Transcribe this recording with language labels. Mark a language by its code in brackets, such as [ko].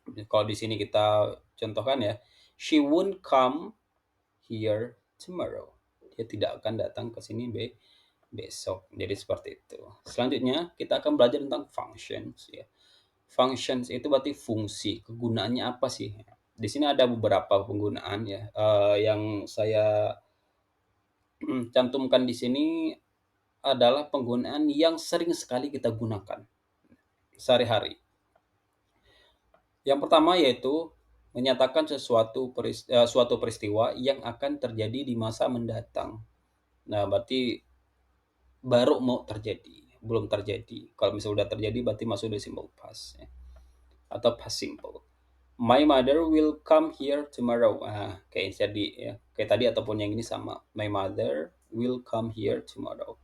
[id] Kalau di sini kita contohkan ya, [en] she won't come here tomorrow. [id] Dia tidak akan datang ke sini besok. Jadi seperti itu. Selanjutnya kita akan belajar tentang functions ya. Functions itu berarti fungsi. Kegunaannya apa sih? Di sini ada beberapa penggunaan ya. Yang saya cantumkan di sini adalah penggunaan yang sering sekali kita gunakan sehari-hari. Yang pertama yaitu menyatakan suatu peristiwa yang akan terjadi di masa mendatang. Nah, berarti baru mau terjadi, belum terjadi. Kalau misalnya udah terjadi berarti masuk di simple past ya. Atau past simple. [en] My mother will come here tomorrow. [id] Kayak tadi ya, kayak tadi ataupun yang ini sama. [en] My mother will come here tomorrow.